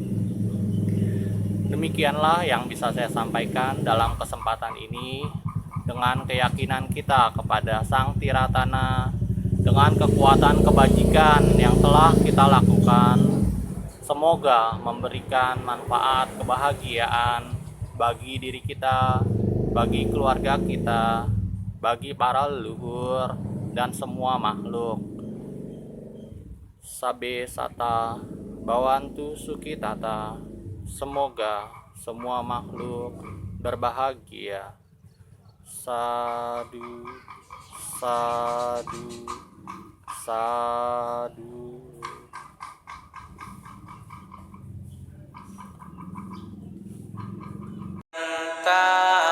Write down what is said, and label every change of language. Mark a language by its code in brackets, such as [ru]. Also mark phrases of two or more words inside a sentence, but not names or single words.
[id] Demikianlah yang bisa saya sampaikan dalam kesempatan ini, dengan keyakinan kita kepada Sang Tiratana, dengan kekuatan kebajikan yang telah kita lakukan. Semoga memberikan manfaat kebahagiaan bagi diri kita, bagi keluarga kita, bagi para leluhur dan semua makhluk. [pi] Sabe sata bawantu sukitata. [id] Semoga semua makhluk berbahagia. [pi] Sadu, sadu, sadu. Ta